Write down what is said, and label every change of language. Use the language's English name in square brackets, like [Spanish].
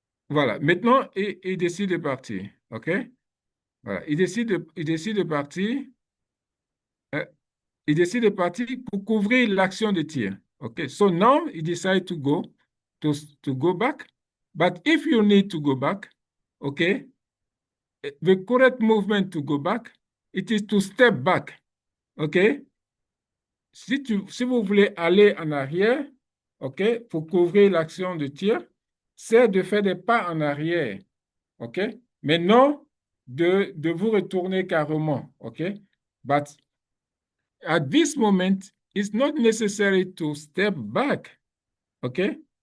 [French] Voilà. Maintenant, il décide de partir. OK? Voilà. Il décide de partir. euh, il décide de partir pour couvrir l'action de tir. OK? [English] So now he decide to go, to go back. But if you need to go back, OK, the correct movement to go back, it is to step back. OK? [French] Si vous voulez aller en arrière, OK, pour couvrir l'action de tir, c'est de faire des pas en arrière. OK? Mais non de vous retourner carrément. OK? [English] But at this moment, it's not necessary to step back. OK?